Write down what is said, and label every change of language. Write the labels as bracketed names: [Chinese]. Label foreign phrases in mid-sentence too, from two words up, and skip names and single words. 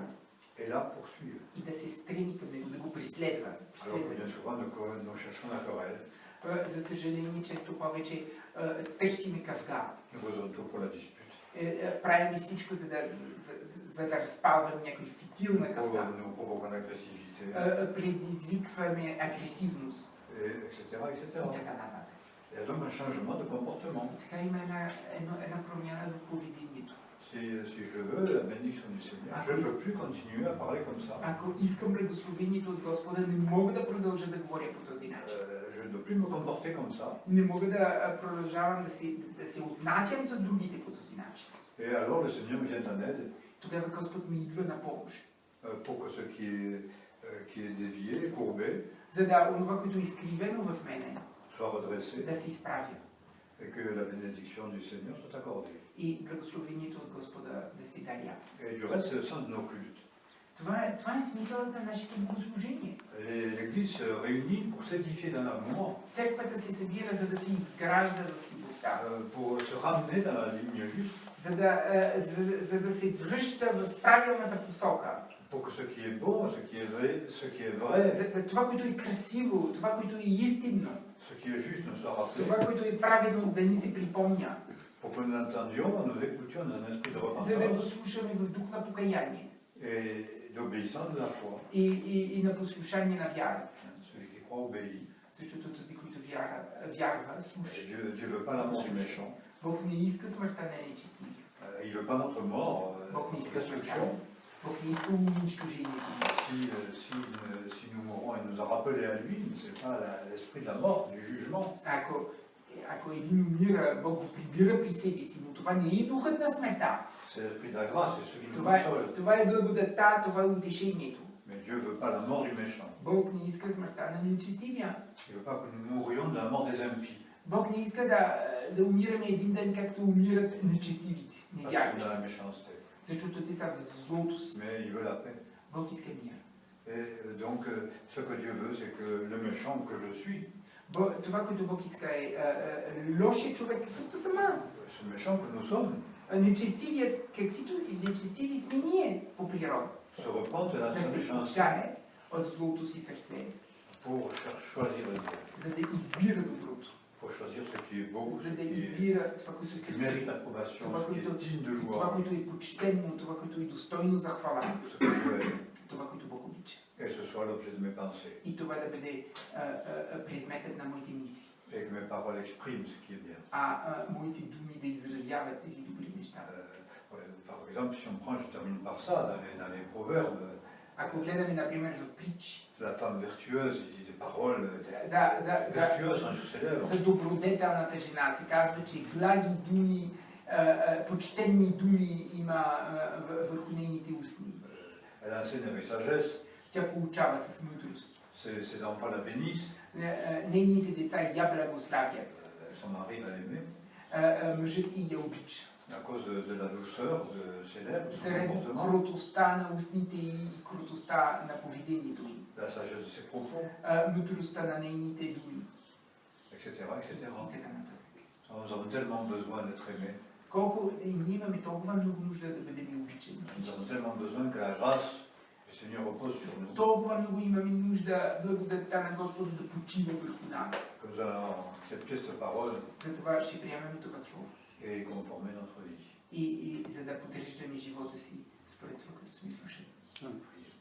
[French] Et la poursuivre. [Bulgarian] И да се стреми към него, да го преследва. [French] Alors que bien souvent, nous cherchons la querelle. [Bulgarian] За съжаление, често повече търсиме кавга. [French] Nous faisons tout pour la dispute. [Bulgarian] Правим всичко, за да разпалваме някой фитил на кавга. [French] Nous provoquons l'agressivité. [Bulgarian] Предизвикваме агресивност. [French] Etc. [Bulgarian] И така нататък. [French] Il y a donc un changement de comportement. [Bulgarian] Така има една промяна в поведението. [French] Si je veux la bénédiction du Seigneur, je ne peux plus continuer à parler comme ça. [Bulgarian] Ако искам благословението от Господа, не мога да продължа да говоря по този начин. [French] Je ne peux plus me comporter comme ça. [Bulgarian] Не мога да продължавам да се отнасям с другите по този начин. [French] Et alors le Seigneur me vient en aide. [Bulgarian] Тогава Господ ми идва на помощ. [French] Pour que ce qui est dévié, courbé, [Bulgarian] За да онова, което е изкривено в мене, [French] soit redressé. [Bulgarian] да се изправя. [French] Et que la bénédiction du Seigneur soit accordée. [Bulgarian] И благословението от Господа да се даря. [French] Et du reste, c'est le sens de nos cultes. [Bulgarian] Това е смисълът на нашите богослужения. [French] L'Église se réunit pour s'édifier dans l'amour, [Bulgarian] Църквата се събира, за да се изгражда в любовта. [French] pour se ramener dans la ligne juste. [Bulgarian] За да се връща в правилната посока. [French] Pour que ce qui est beau, ce qui est vrai, [Bulgarian] За това, което е красиво, това, което е истинно, [French] ce qui est juste ne soit rappelé. [Bulgarian] това, което е праведно, да ни се припомня. [French] Pour que nous l'entendions, nous écoutions dans un esprit de [Bulgarian] За да го [French] repentance [Bulgarian] слушаме в дух на покаяние [French] et d'obéissance de la foi. [Bulgarian] и на послушание на вярата. [French] Celui qui croit obéit. [Bulgarian] Защото този, който вярва, [French] Et [Bulgarian] слуша. [French] Dieu ne veut pas la mort du méchant. [Bulgarian] Бог не иска смъртта на нечестивия. [French] Il ne veut pas notre mort, [Bulgarian] Бог не [French] notre [Bulgarian] иска смъртта. [French] destruction. [Bulgarian] Бог не иска унищожението. [French] Si nous mourons et nous a rappelé à lui, ce n'est pas l'esprit de la mort, du jugement. [Bulgarian] Ако един умира, Бог го прибира при себе си, но това не е духът на смъртта. [French] C'est l'esprit de la grâce, c'est ce qui nous console. [Bulgarian] Това е благодата, това е утешението. [French] Mais Dieu ne veut pas la mort du méchant. [Bulgarian] Бог не иска смъртта на нечестивия. [French] Il ne veut pas que nous mourions de la mort des impies. [Bulgarian] Бог не иска да умираме един ден, както умират нечестивите, [French] Parce qu'ils sont [Bulgarian] невярващи. [French] dans la méchanceté. [Bulgarian] Защото те са в злото си. [French] Mais il veut la paix. [Bulgarian] Бог иска мир. [French] Et donc, ce que Dieu veut, c'est que le méchant que je suis, [Bulgarian] Това, което Бог иска е лошият човек, какъвто съм аз. [French] ce méchant que nous sommes, [Bulgarian] Нечестивият, каквито нечестиви сме ние по природа. [French] se repente de [Bulgarian] Да [French] sa [Bulgarian] се [French] méchanceté [Bulgarian] покае от злото си сърце, [French] pour choisir le bien, [Bulgarian] за да избира доброто. [French] pour choisir ce qui est beau, [Bulgarian] За [French] ce [Bulgarian] да [French] qui [Bulgarian] избира това, което е красиво, [French] mérite approbation, [Bulgarian] това, [French] ce qui [Bulgarian] което, [French] est digne de [Bulgarian] това, [French] louange, [Bulgarian] което е почтенно, това, което е достойно за хвала, [French] ce que Dieu aime, [Bulgarian] това, което Бог обича. [French] et ce soit l'objet de mes pensées, [Bulgarian] И това да бъде предметът на моите мисли. [French] et que mes paroles expriment ce qui est bien. [Bulgarian] Моите думи да изразяват тези добри неща. [French] Par exemple, si on prend, je termine par ça, dans les proverbes, [Bulgarian] Ако гледаме, например, в притчи, [French] la femme vertueuse, il dit des paroles [Bulgarian] за [French] vertueuses sont sur ses lèvres. [Bulgarian] добродетелната жена се казва, че благи думи, почтенни думи има върху нейните устни. [French] Elle enseigne avec sagesse, [Bulgarian] Тя получава с мъдрост. [French] ses enfants la bénissent, [Bulgarian] Нейните деца я благославят. [French] son mari va l'aimer. [Bulgarian] мъжът и я обича. [French] À cause de la douceur de ses lèvres, de son [Bulgarian] Заради [French] comportement, [Bulgarian] кротостта на устните и кротостта на поведението им, [French] la sagesse de ses propos, [Bulgarian] мъдростта на нейните думи [French] etc. [Bulgarian] и [French] etc. [Bulgarian] така нататък. [French] Alors, nous avons tellement besoin d'être aimés, [Bulgarian] Колко и ние имаме толкова много нужда да бъдем обичани [French] nous [Bulgarian] всички. [French] avons tellement besoin que la grâce du Seigneur repose sur nous, [Bulgarian] Толкова много имаме нужда благодатта на Господа да почива върху нас. [French] que nous allons accepter cette parole [Bulgarian] Затова ще приемаме това слово. [French] et conformer notre vie. [Bulgarian] И за да подреждаме живота си според това, което сме слушали.